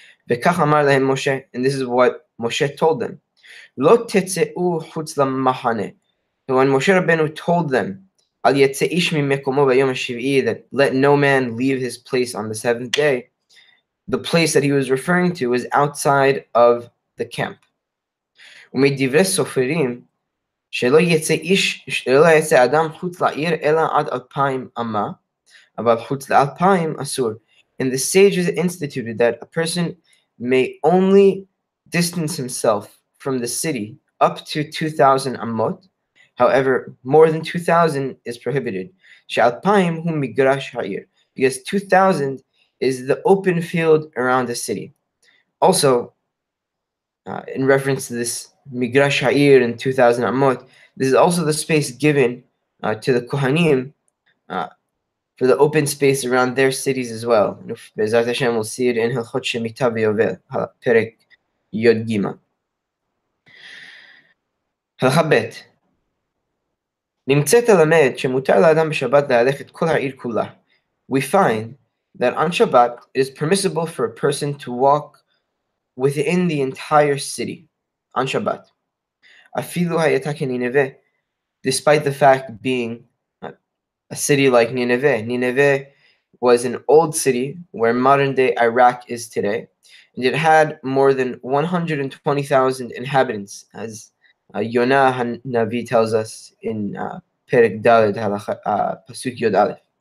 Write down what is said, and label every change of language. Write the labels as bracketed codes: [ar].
[he] V'kach amar lahem Moshe, [en] and this is what Moshe told them. [he] Lo tetzeu chutz lamachane. [en] So when Moshe Rabbeinu told them, [he] Al yetze ish mimekomo b'yom hashiv'i, [en] that let no man leave his place on the seventh day, the place that he was referring to is outside of the camp. [he] Umidivre soferim, שלא יצא אדם חוץ לעיר אלא עד 2,000 אמה, אבל חוץ ל2,000 אסור. [en] And the sages instituted that a person may only distance himself from the city up to 2,000 amot. However, more than 2,000 is prohibited. [he] ש2,000 הוא מגרש העיר, [en] because 2,000 is the open field around the city. Also, in reference to this Migrash Ha'ir and 2,000 Amot, this is also the space given to the Kohanim for the open space around their cities as well. Be'ezrat Hashem, we'll see it in Hilchot Shemitah V'Yovel, Perek Yod Gima. [he] הלכה ב' נמצאת ללמד שמותר לאדם בשבת להלך את כל העיר כולה. [en] We find that on Shabbat it is permissible for a person to walk within the entire city on Shabbat. [he] Afilu hayata keNineveh, [en] despite the fact being a city like Nineveh. Nineveh was an old city where modern-day Iraq is today, and it had more than 120,000 inhabitants, as Yonah Navi tells us in Perek Daled Pasuk Yod Aleph.